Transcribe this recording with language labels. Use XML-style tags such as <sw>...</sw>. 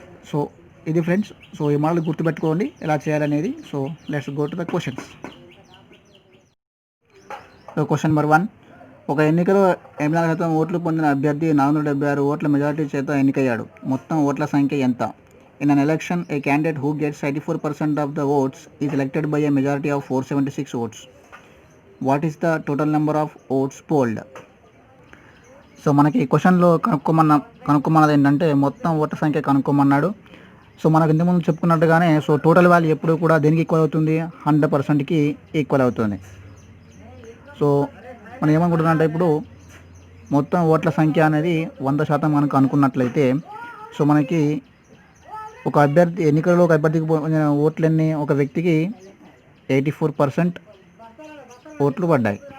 <te>So ఇది friends. So ఈ model గుర్తుపెట్టుకోండి ఎలా చేయాలనేది.</te> <en>So let's go to the questions.</en> <te>So question number 1. ఒక ఎన్నికలో 84% ఓట్లు పొందిన అభ్యర్థి 476 ఓట్ల మెజారిటీ చేత ఎన్నికయ్యాడు. మొత్తం ఓట్ల సంఖ్య ఎంత?</te> <en>In an election, a candidate who gets 84% of the votes is elected by a majority of 476 votes. What is the total number of votes polled?</en> <te>So మనకి క్వశ్చన్లో కనుక్కోమన్నది ఏంటంటే మొత్తం ఓట్ల సంఖ్య కనుక్కోమన్నాడు. సో మనకు ఇంతకుముందు చెప్పుకున్నట్టుగానే సో టోటల్ వాల్యూ ఎప్పుడు కూడా దేనికి ఈక్వల్ అవుతుంది, 100%కి ఈక్వల్ అవుతుంది. సో మనం ఏమనుకుంటున్నాం అంటే ఇప్పుడు మొత్తం ఓట్ల సంఖ్య అనేది 100% మనకు అనుకున్నట్లయితే సో మనకి ఒక అభ్యర్థి ఎన్నికలలో ఒక అభ్యర్థికి ఓట్లన్నీ ఒక వ్యక్తికి 84% ఓట్లు పడ్డాయి.</te>